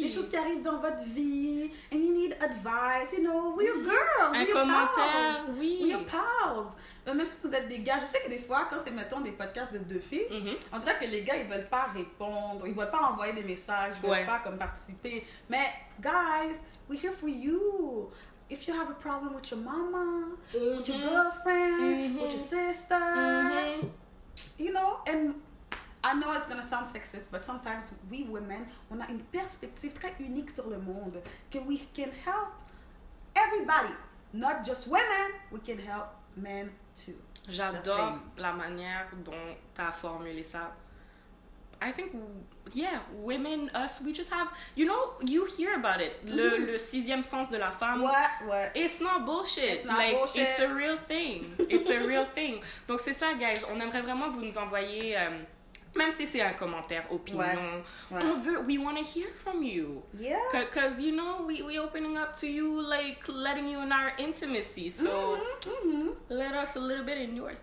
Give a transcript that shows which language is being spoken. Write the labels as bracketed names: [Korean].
[French] des choses qui arrivent dans votre vie, [English] and you need advice, we're your girls, we're your [French] commentaire, [English] pals, [French] oui. [English] we're your pals. [French] Même si vous êtes des gars, je sais que des fois, quand c'est, mettons, des podcasts de deux filles, on dirait que les gars, ils veulent pas répondre, ils veulent pas envoyer des messages, ils veulent pas comme participer. [English] Mais, guys, we're here for you. If you have a problem with your mama, with your girlfriend, with your sister, and I know it's gonna sound sexist, but sometimes we women, [French] on a une perspective très unique sur le monde, que [English] we can help everybody, not just women, we can help men too. [French] J'adore la manière dont tu as formulé ça. [English] I think, yeah, women, us, we just have, you hear about it. [French] Le sixième sens de la femme. Ouais. [English] It's not bullshit. It's not bullshit. It's a real thing. It's a real thing. [French] Donc, c'est ça, [English] guys. [French] On aimerait vraiment que vous nous envoyiez, même si c'est un commentaire, opinion. [English] We want to hear from you. Yeah. Because, we opening up to you, like, letting you in our intimacy. So, let us a little bit in yours.